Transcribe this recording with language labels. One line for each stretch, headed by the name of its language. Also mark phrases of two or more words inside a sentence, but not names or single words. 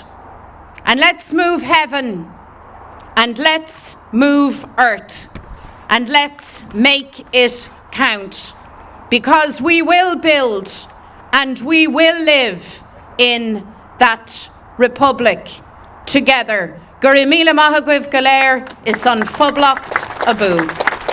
English: And let's move heaven, and let's move earth, and let's make it count. Because we will build and we will live in that Republic together.
Irish: Gur míle maith agaibh go léir is an phoblacht a bú.